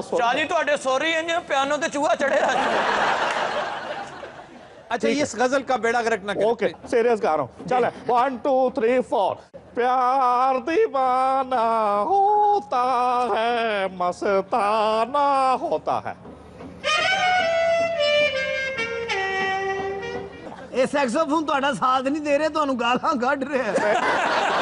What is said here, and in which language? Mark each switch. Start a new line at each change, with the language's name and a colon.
Punjabi: शाली ਤੁਹਾਡੇ ਸੋਰੀ ਇੰਜ ਪਿਆਨੋ ਤੇ ਚੂਹਾ ਚੜਿਆ।
Hindi: अच्छा, ये इस गजल का बेड़ा गर्क ना करें। ओके, सीरियस गा रहा हूँ। चले 1 2 3 4। प्यार दीवाना होता है, मस्ताना होता है।
Punjabi: ਇਹ ਸੈਕਸੋਫੋਨ ਤੁਹਾਡਾ ਸਾਥ ਨਹੀਂ ਦੇ ਰਹੇ, ਤੁਹਾਨੂੰ ਗਾਲਾਂ ਕੱਢ ਰਿਹਾ।